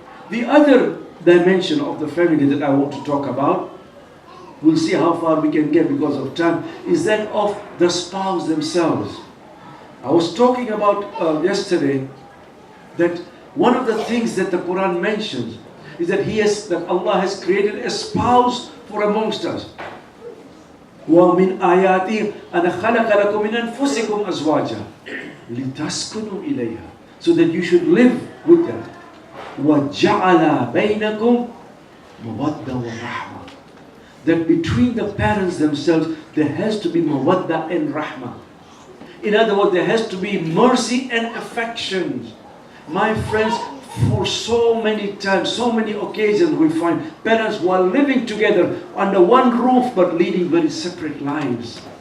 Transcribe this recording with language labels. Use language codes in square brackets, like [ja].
[en] The other dimension of the family that I want to talk about, we'll see how far we can get because of time, is that of the spouse themselves. I was talking about yesterday that one of the things that the Quran mentions is that Allah has created a spouse for amongst us. [ar] وَمِنْ آيَاتِهِ أَنَ خَلَقَ لَكُم مِنْ أَنفُسِكُمْ أَزْوَاجًا لِتَسْكُنُوا إِلَيْهَا, [en] so that you should live with them. [ar] وَجَعَلَ بَيْنَكُمْ مَوَدَّةً وَرَحْمَةً. [en] That between the parents themselves, there has to be mawadda and rahmah. In other words, there has to be mercy and affection. My friends, for so many times, so many occasions, we find parents who are living together under one roof but leading very separate lives.